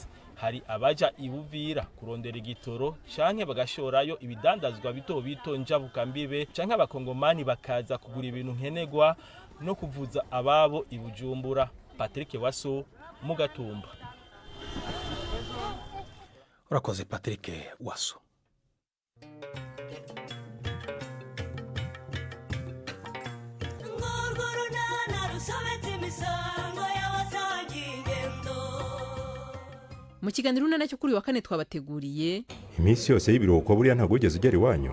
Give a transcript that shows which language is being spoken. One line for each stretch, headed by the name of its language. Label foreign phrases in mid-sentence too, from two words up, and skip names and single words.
Rundi: Hari abaja ibuvira kurondera igitoro canke bagashorayo ibidandazwa bito bito njabuka mbibe canke abakongomani bakaza kugura ibintu nkenegwa no kuvuza ababo ibujumbura. Patrick Waso mu Gatumba. Urakoze Patrick Waso.
Kinyarwanda: Mu kiganiro unana cyo kuri wa kane twabateguriye iminsi yose y'ibiruhuko buriya ntabwo ugeze ugera iwanyu.